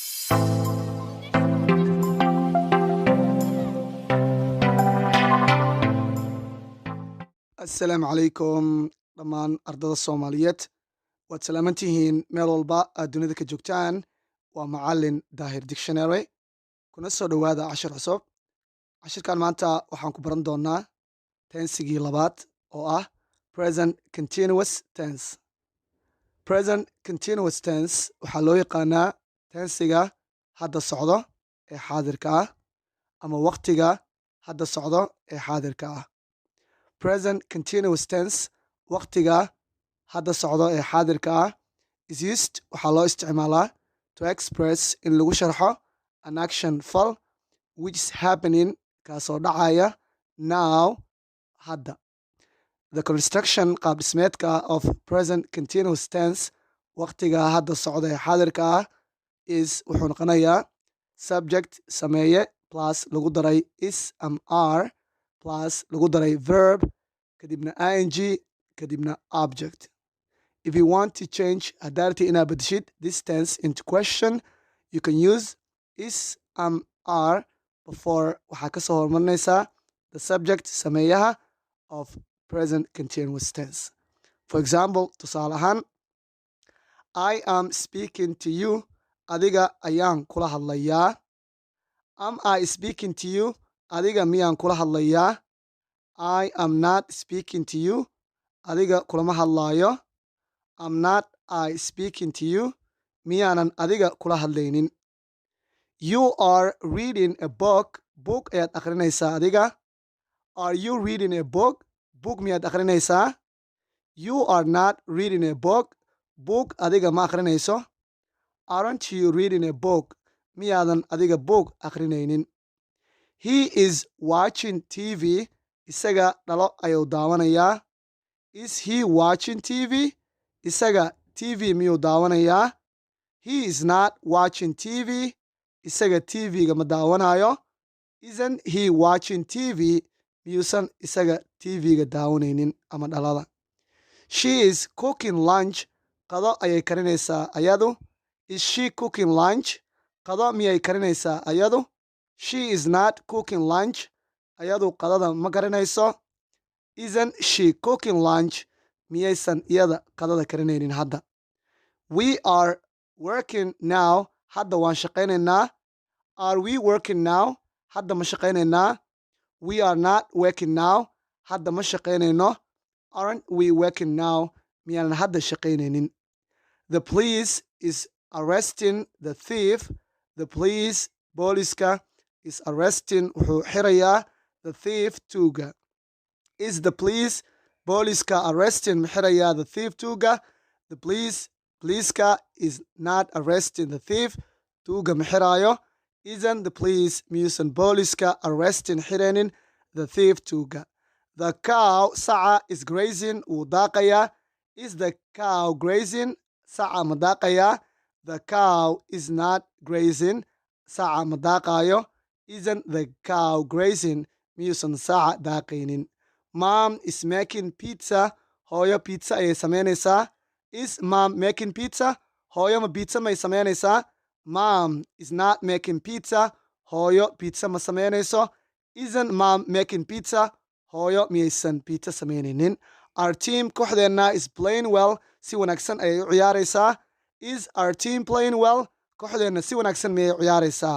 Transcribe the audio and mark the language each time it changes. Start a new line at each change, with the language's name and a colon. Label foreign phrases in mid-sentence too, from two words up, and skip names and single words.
Somali: Assalaamu calaykum dhammaan ardada Soomaaliyeed. Waad salaaman tihiin meel walba aad dunida ka joogtaan. Waa macallin Daahir Dictionary. Kuna soo dhowaada cashir cusub. Cashirkan maanta waxaan ku baran doonaa tensigii labaad oo ah
English: present continuous tense. Present continuous tense
Somali: waxaa loo yaqaanaa tensiga hadda socdo ee xaadirka ah ama waqtiga hadda socdo ee xaadirka ah.
English: Present continuous tense
Somali: waqtiga hadda socdo ee xaadirka ah
English: is used
Somali: waxaa loo isticmaalaa
English: to express in
Somali: lagu sharxo
English: an action
Somali: fal
English: which is happening
Somali: kaasoo dhacaya now hadda.
English: The construction
Somali: qaab dhismeedka
English: of present continuous tense
Somali: waqtiga hadda socdo ee xaadirka ah is wuxuu noqonayaa subject sameeye plus lagu daray
English: is am are plus
Somali: lagu daray verb kadibna ing kadibna object.
English: If you want to change
Somali: haddaarti inaad bedeshid
English: this tense into question, you can use is am are before
Somali: waxaa kasoo hormarinaysaa
English: the subject sameeyaha of present continuous tense. For example,
Somali: tusaale ahaan,
English: I am speaking to you.
Somali: Adiga ayaan kula hadlayaa.
English: Am I speaking to you?
Somali: Adiga miyaan kula hadlayaa?
English: I am not speaking to you.
Somali: Adiga kulama hadlaayo.
English: Am not I speaking to you?
Somali: Miyaanan adiga kula hadlaynin.
English: You are reading a book. Book
Somali: ayaad akhrinaysaa adiga.
English: Are you reading a book?
Somali: Book miyaad akhrinaysaa?
English: You are not reading a book.
Somali: Book adiga ma akhrinayso.
English: Aren't you reading a book?
Somali: Miyaadan adiga book akhrinaynin.
English: He is watching TV.
Somali: Isaga dhalo ayuu daawanayaa.
English: Is he watching TV?
Somali: Isaga TV miyuu daawanayaa?
English: He is not watching TV.
Somali: Isaga TV-ga ma daawanayo.
English: Isn't he watching TV?
Somali: Miyuusan isaga TV-ga daawanaynin ama dhalada.
English: She is cooking lunch.
Somali: Qado ayay karinaysaa ayadu.
English: Is she cooking lunch?
Somali: Qado miyay karinaysaa ayadu.
English: She is not cooking lunch.
Somali: Ayadu qadada ma karinayso.
English: Isn't she cooking lunch?
Somali: Miyaysan iyada qadada karinaynin hadda.
English: We are working now.
Somali: Hadda waan shaqaynaynaa.
English: Are we working now?
Somali: Hadda ma shaqaynaynaa.
English: We are not working now.
Somali: Hadda ma shaqaynayno.
English: Aren't we working now?
Somali: Miyaanan hadda shaqaynaynin.
English: The police is arresting the thief. The police, booliska, is arresting
Somali: wuxuu xirayaa
English: the thief tuuga. Is the police,
Somali: booliska, arresting ma xirayaa
English: the thief
Somali: tuuga.
English: The policeska is not arresting the thief.
Somali: Tuuga ma xiraayo.
English: Isn't the police
Somali: miyuusan booliska
English: arresting xiraynin the thief tuuga. The cow saca is grazing
Somali: wuu daaqayaa.
English: Is the cow grazing?
Somali: Saca ma daaqayaa.
English: The cow is not grazing.
Somali: Saca ma daaqaayo.
English: Isn't the cow grazing?
Somali: Miyuusan saca daaqaynin.
English: Mom is making pizza.
Somali: Hooyo pizza ayay samaynaysaa.
English: Is mom making pizza?
Somali: Hooyo ma pizza may samaynaysaa?
English: Mom is not making pizza.
Somali: Hooyo pizza ma samaynayso.
English: Isn't mom making pizza?
Somali: Hooyo miyaysan pizza samaynaynin.
English: Our team
Somali: kooxdeenna
English: is playing well.
Somali: Si wanaagsan ayay u ciyaaraysaa.
English: Is our team playing well?
Somali: Kooxdeenna si wanaagsan miyay u ciyaaraysaa.